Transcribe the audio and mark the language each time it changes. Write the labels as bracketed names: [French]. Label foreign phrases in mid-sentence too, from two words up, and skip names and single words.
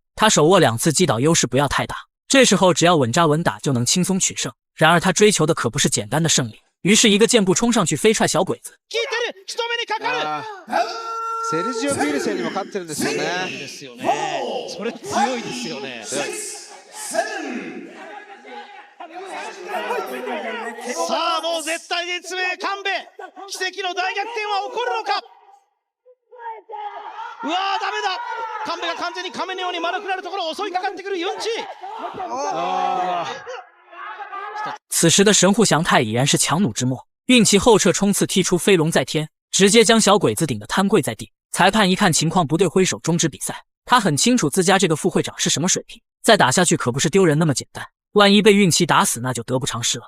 [Chinese] 他手握2次击倒，优势不要太大。这时候只要稳扎稳打就能轻松取胜。然而他追求的可不是简单的胜利，于是一个箭步衝上去飞踹小鬼子。 [Japanese] セルジオ・ビルセンにも勝ってるんですよね。ですよね。それ強いですよね。さあもう絶対絶命神戸奇跡の大逆転は起こるのか。うわーダメだ。神戸が完全に亀のように丸くなるところを襲いかかってくるユンチ。 [Chinese] 此时的神户祥太已然是强弩之末，运气后撤冲刺踢出飞龙在天，直接将小鬼子顶得瘫跪在地。裁判一看情况不对，挥手终止比赛。他很清楚自家这个副会长是什么水平，再打下去可不是丢人那么简单，万一被运气打死那就得不偿失了。